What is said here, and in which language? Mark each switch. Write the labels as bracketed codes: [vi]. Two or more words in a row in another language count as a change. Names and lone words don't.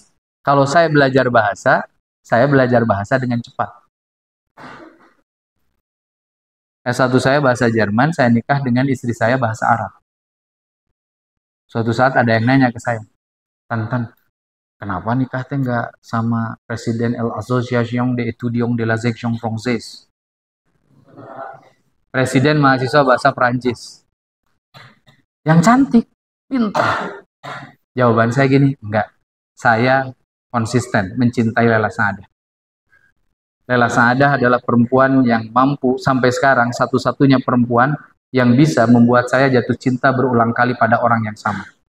[id] Kalau saya belajar bahasa dengan cepat. S1 saya bahasa Jerman, saya nikah dengan istri saya bahasa Arab. Suatu saat ada yang nanya ke saya, Tan, kenapa nikah teh nggak sama Presiden [fr] l'Association des étudiants de la section française? [id] Presiden mahasiswa bahasa Prancis. Yang cantik, pintar. Jawaban saya gini, enggak. Saya konsisten mencintai Lela Saadah. Lela Saadah adalah perempuan yang mampu sampai sekarang satu-satunya perempuan yang bisa membuat saya jatuh cinta berulang kali pada orang yang sama.